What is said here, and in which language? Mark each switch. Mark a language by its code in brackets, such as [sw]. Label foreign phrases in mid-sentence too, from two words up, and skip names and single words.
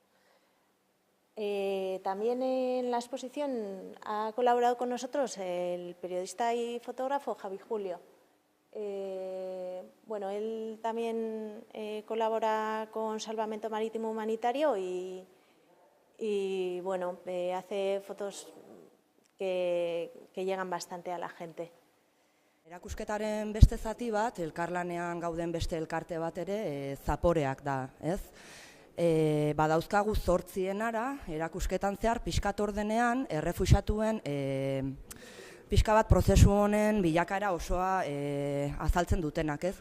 [es] También en la exposición ha colaborado con nosotros el periodista y fotógrafo Javi Julio. Él también colabora con Salvamento Marítimo Humanitario y hace fotos que llegan bastante a la gente. [eu] Erakusketaren beste zati bat, elkarlanean gauden beste elkarte bat ere, zaporeak da, ez? Badauzkagu 8 erakusketan zehar, pixkat ordenean, errefuxatuen pixka bat prozesu honen bilakaera osoa azaltzen dutenak, ez?